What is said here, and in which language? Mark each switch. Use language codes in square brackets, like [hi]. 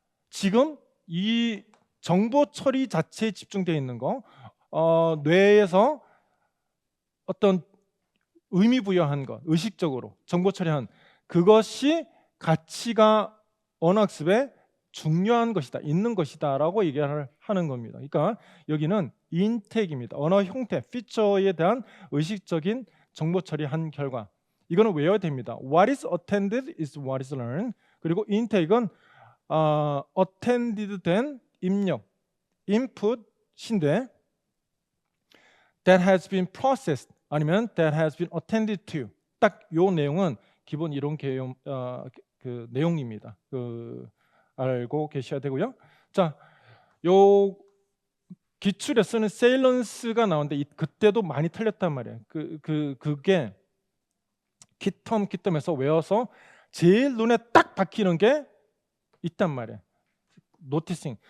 [ko] 지금 이 정보 처리 자체에 집중되어 있는 거, 뇌에서 어떤 의미 부여한 것, 의식적으로 정보 처리한 그것이 가치가 언어학습에 중요한 것이다, 있는 것이다라고 얘기를 하는 겁니다. 그러니까 여기는 인텍입니다. 언어 형태, 피처에 대한 의식적인 정보 처리한 결과. 이거는 외워야 됩니다. [en] What is attended is what is learned. [ko] 그리고 [en] intake은 attended [ko] 된 입력, [en] input인데 that has been processed [ko] 아니면 [en] that has been attended to. [ko] 딱 요 내용은 기본 이론 개념 그 내용입니다. 알고 계셔야 되고요. 자, 요 기출에 쓰는 세일런스가 나오는데 그때도 많이 틀렸단 말이에요. 그게 키텀에서 외워서 제일 눈에 딱 박히는 게 있단 말이에요. 노티싱.